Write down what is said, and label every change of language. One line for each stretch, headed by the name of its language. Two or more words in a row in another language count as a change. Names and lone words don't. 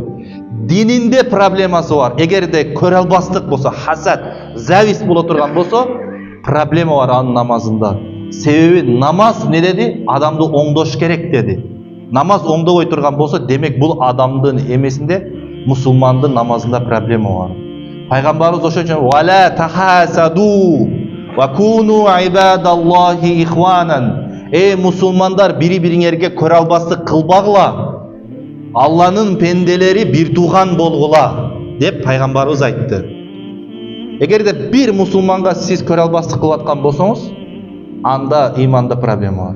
Kyrgyz: Дининде проблемасы бар. Эгерде көрө албастык болсо, хасад, зависть боло турган болсо, проблема бар анын намазында. Себеби намаз не деди? Адамды оңдош керек деди. Намаз оңдобой турган болсо, демек бул адамдын эмесинде, мусулмандын намазында проблема бар. Пайгамбарыбыз ошон үчүн
Arabic: ولا تحاسدوا وكونوا عباد الله إخوانا.
Kyrgyz: Мусулмандар бири-бириңерге көрө албастык кылбагыла. Алланын пенделери бир тууган болгула деп пайгамбарыбыз айтты. Эгерде бир мусулманга сиз көрө албастык кылып аткан болсоңуз, анда иманда проблема бар.